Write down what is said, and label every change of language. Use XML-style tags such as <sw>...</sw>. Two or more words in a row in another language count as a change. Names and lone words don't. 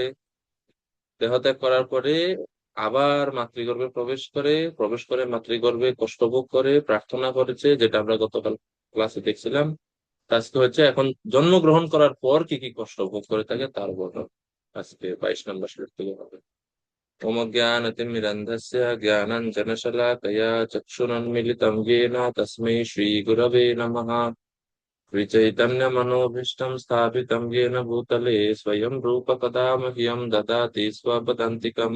<bn>দেহত্যাগ করার পরে আবার মাতৃগর্ভে প্রবেশ করে মাতৃগর্ভে কষ্ট ভোগ করে প্রার্থনা করেছে, যেটা আমরা গতকাল ক্লাসে দেখছিলাম। আজকে হচ্ছে এখন জন্মগ্রহণ করার পর কি কি কষ্ট ভোগ করে থাকে তার বর্ণনা আজকে 22 নম্বর শ্লোক থেকে হবে।</bn> <sa>तमज्ञानतिमिरन्धस्य ज्ञानाञ्जनशलाकया चक्षुरुन्मीलितं येन तस्मै श्रीगुरवे नमः। श्रीचैतन्यमनोभीष्टं स्थापितं येन भूतले स्वयं रूप कदा मह्यं ददाति स्वपदान्तिकम्।</sa>